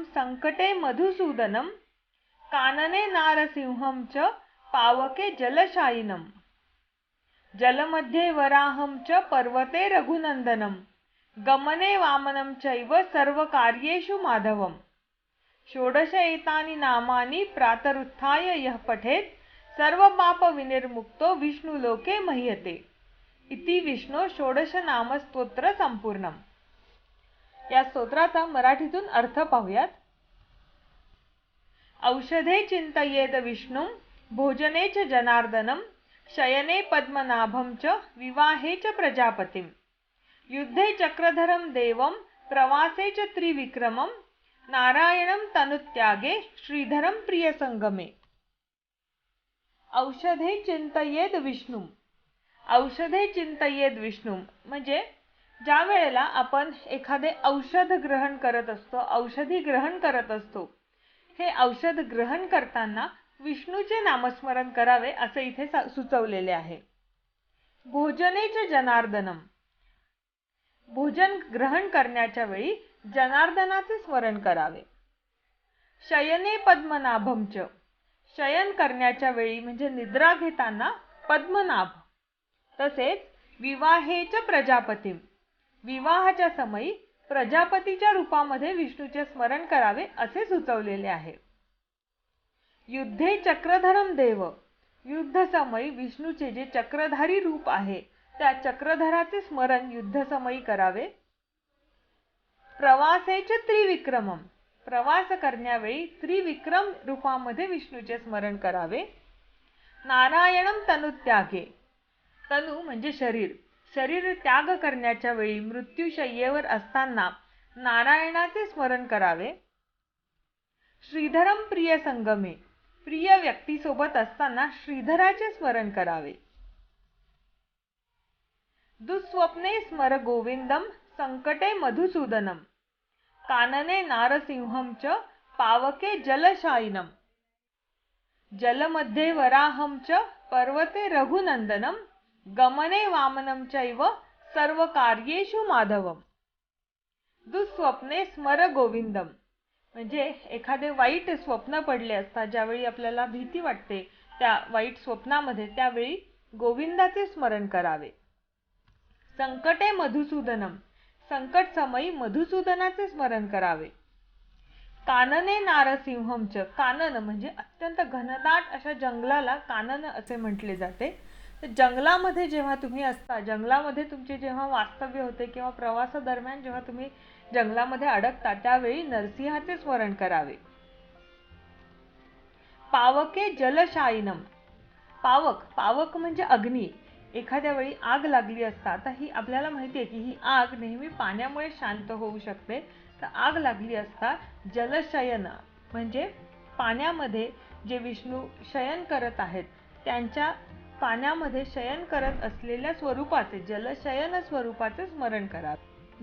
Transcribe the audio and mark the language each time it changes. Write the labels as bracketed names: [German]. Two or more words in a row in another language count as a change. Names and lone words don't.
[Sanskrit] संकटे मधुसूदनं कानने नारसिंहं च पावके जलशायिनं जलमध्ये वराहं च पर्वते रघुनन्दनं गमने वामनं चैव सर्वकार्येषु माधवम् षोडश एतानि नामानि प्रातरुत्थाय यः पठेत् सर्वपाप विनिर्मुक्तो विष्णुलोके मह्यते इति विष्णो षोडश नाम स्तोत्र संपूर्णम. [Marathi] या स्तोत्राचा मराठीतून अर्थ पाहूयात. [Sanskrit] औषधे चिंतयेद विष्णुं भोजने च जनार्दनं शयने पद्मनाभं च विवाहे च प्रजापतिं युद्धे चक्रधरं देवं प्रवासे च त्रिविक्रमं नारायणं तनुत्यागे श्रीधरं प्रियसंगमे. औषधे चिंतयेद विष्णू. औषधे चिंतयेद विष्णू [Marathi] म्हणजे ज्या वेळेला आपण एखादे औषध ग्रहण करत असतो, औषधी ग्रहण करत असतो, हे औषध ग्रहण करताना विष्णूचे नामस्मरण करावे असे इथे सुचवलेले आहे. [Sanskrit] भोजनेच जनार्दनम. [Marathi] भोजन ग्रहण करण्याच्या वेळी जनार्दनाचे स्मरण करावे. [Sanskrit] शयने पद्मनाभं च. [Marathi] शयन करण्याच्या वेळी म्हणजे निद्रा घेताना पद्मनाभ. [Sanskrit] तसेच विवाहे च प्रजापतिं. [Marathi] विवाहाच्या समयी प्रजापतीच्या रूपामध्ये विष्णूचे स्मरण करावे असे सुचवलेले आहे. [Sanskrit] युद्धे चक्रधरं देव. [Marathi] युद्ध समयी विष्णूचे जे चक्रधारी रूप आहे त्या चक्रधराचे स्मरण युद्ध समयी करावे. [Sanskrit] प्रवासे च त्रिविक्रमम. [Marathi] प्रवास करण्यावेळी त्रिविक्रम रूपामध्ये विष्णूचे स्मरण करावे. [Sanskrit] नारायणं तनुत्यागे. [Marathi] तनु म्हणजे शरीर. शरीर त्याग करण्याच्या वेळी मृत्यूशय्येवर असताना नारायणाचे स्मरण करावे. [Sanskrit] श्रीधरं प्रियसंगमे. [Marathi] प्रिय व्यक्तीसोबत असताना श्रीधराचे स्मरण करावे. [Sanskrit] दुःस्वप्ने स्मर गोविन्दं संकटे मधुसूदनं कानने नारसिंहं च पावके जलशायिनं जलमध्ये वराहं च पर्वते रघुनंदनम गमने वामनं चैव सर्व कार्येषु माधवम दुःस्वप्ने स्मर गोविंदम. [Marathi] म्हणजे एखादे वाईट स्वप्न पडले असता, ज्यावेळी आपल्याला भीती वाटते त्या वाईट स्वप्नामध्ये, त्यावेळी गोविंदाचे स्मरण करावे. [Sanskrit] संकटे मधुसूदनम [Marathi] संकट समयी मधुसूदनाचे स्मरण करावे. [Sanskrit] कानने नारसिंहम च [Marathi] कानन म्हणजे अत्यंत घनदाट अशा जंगलाला कानन असे म्हटले जाते. तर जंगलामध्ये जेव्हा तुम्ही असता, जंगलामध्ये तुमचे जेव्हा वास्तव्य होते किंवा प्रवासादरम्यान जेव्हा तुम्ही जंगलामध्ये अडकता, त्यावेळी नरसिंहाचे स्मरण करावे. [Sanskrit] पावके जलशायिनम [Marathi] पावक पावक म्हणजे अग्नी. एखाद्या वेळी आग लागली असता, आता ही आपल्याला माहिती आहे की ही आग नेहमी पाण्यामुळे शांत होऊ शकते. तर आग लागली असता जलशयन म्हणजे पाण्यामध्ये जे विष्णू शयन करत आहेत त्यांच्या पाण्यामध्ये शयन करत असलेल्या स्वरूपाचे, जलशयन स्वरूपाचे स्मरण करावे.